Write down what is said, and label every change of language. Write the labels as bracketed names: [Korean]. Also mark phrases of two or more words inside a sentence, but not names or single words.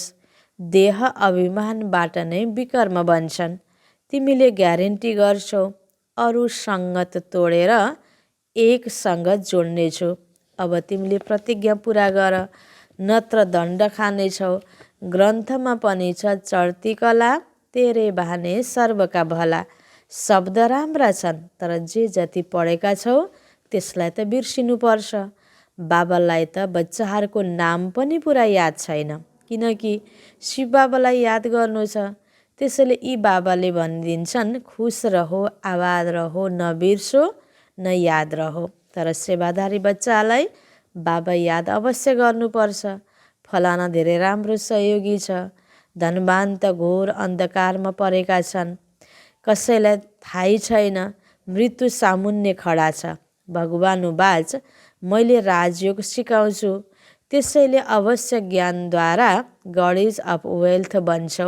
[Nepali] देह अभिमानबाट नै विकर्म बन्छन्। तिमीले ग्यारेन्टी गर्छौ अरू सङ्गत तोडेर एक सङ्गत जोड्नेछु। अब तिमीले प्रतिज्ञा पुरा गर, नत्र दण्ड खानेछौ। ग्रन्थमा पनि छ, [Punjabi] चढ्ती कला तेरे बहाने सर्वका भला। [Nepali] शब्द राम्रा छन्, तर जे जति पढेका छौ त्यसलाई त बिर्सिनुपर्छ। बाबालाई त बच्चाहरूको नाम पनि पुरा याद छैन, किनकि शिव बाबालाई याद गर्नु छ। त्यसैले यी बाबाले भनिदिन्छन्, [Hindi] खुस रहो, आबाद रहो, न बिर्सो न याद रहो। [Nepali] तर सेवादारी बच्चालाई बाबा याद अवश्य गर्नुपर्छ। फलाना धेरै राम्रो सहयोगी छ, धनवान त घोर अन्धकारमा परेका छन्, कसैलाई थाहै छैन मृत्यु सामुन्ने खडा छ। भगवान बाच, मैले राजयोग सिकाउँछु, त्यसैले अवश्य ज्ञानद्वारा [English] goddess of wealth [Nepali] बन्छौ।